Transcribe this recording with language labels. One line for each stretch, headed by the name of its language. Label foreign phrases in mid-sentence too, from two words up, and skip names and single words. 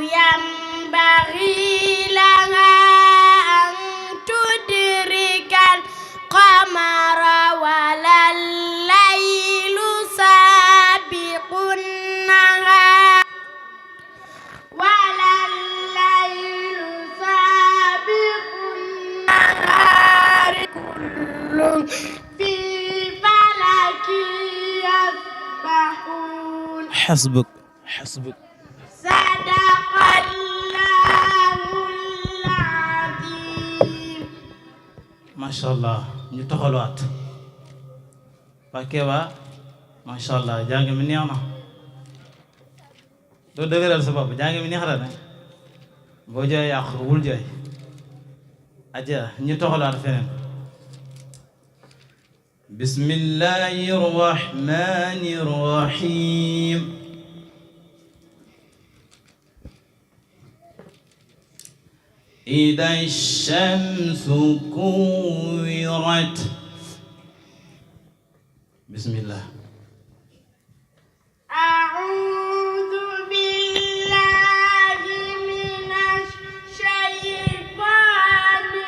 Arabic: ينبغي لها أن تدرك القمر ولا الليل سابق النهار كل في فلك يسبحون حسبك صدق الله العظيم. ما شاء الله
Wolof: ñu toxaluwaat waa Kéba
Arabic: ما شاء الله
Wolof: jàng mi neex na doo dëgëral sa bopp jàng mi neex na ne boo jooy yàq wul jooy aja ñu toxaluwaat feneen
Arabic: بسم الله الرحمن الرحيم إذا الشمس كورت بسم الله أعوذ بالله من الشيطان